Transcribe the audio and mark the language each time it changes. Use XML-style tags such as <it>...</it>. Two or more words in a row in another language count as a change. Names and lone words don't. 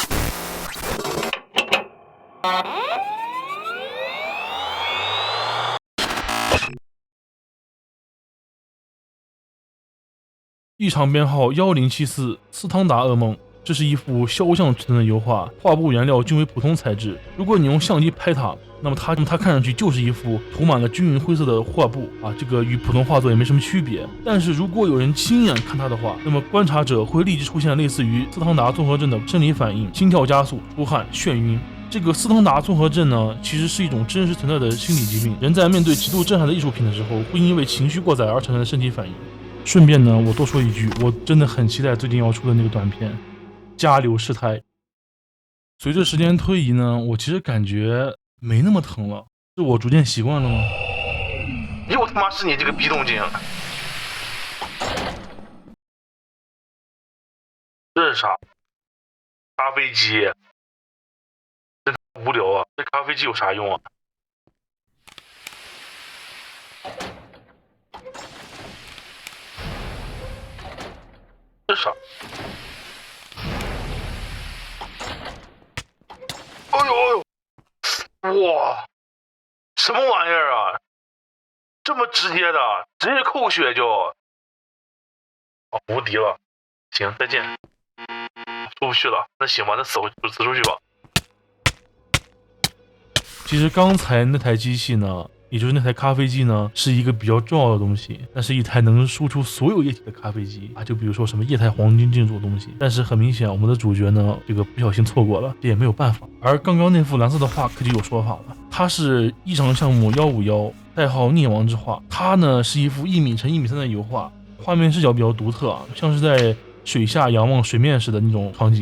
<zh>異常編號1074，斯湯達噩夢。這是一幅肖像尺寸的油畫，畫布原料均為普通材質。如果你用相機拍它，那麼它看上去就是一幅塗滿了均匀灰色的畫布啊，這個與普通畫作也沒什麼區別。但是如果有人親眼看它的話，那麼觀察者會立即出現類似於斯汤達綜合症的生理反應，心跳加速、出汗、眩暈。這個斯湯達綜合症呢，其實是一種真實存在的心理疾病。人在面對極度震撼的藝術品的時候，會因為情緒過載而產生的身體反應。順便呢，我多說一句，我真的很期待最近要出的那個短片《加流屍胎》。隨着時間推移呢，我其實感覺沒那麼疼了，是我逐漸習慣了嗎？又他媽是你這個逼動靜！這是啥？咖啡機？真無聊啊！這咖啡機有啥用啊？這是啥？哎呦哎呦！哇，什麼玩意兒啊？這麼直接的，直接扣血就……哦，無敵了！行，再見。出不去了，那行吧，那死出去吧。其實剛才那台機器呢，也就是那台咖啡機呢，是一個比較重要的東西，那是一台能輸出所有液體的咖啡機啊，就比如說什麼液態黃金這種東西。但是很明顯，我們的主角呢，這個不小心錯過了，這也沒有辦法。而剛剛那幅藍色的畫可就有說法了，它是異常項目151，代號孽王之畫。它呢是一幅1米乘1米3的油畫，畫面視角比較獨特啊，像是在水下仰望水面時的那種場景。</zh>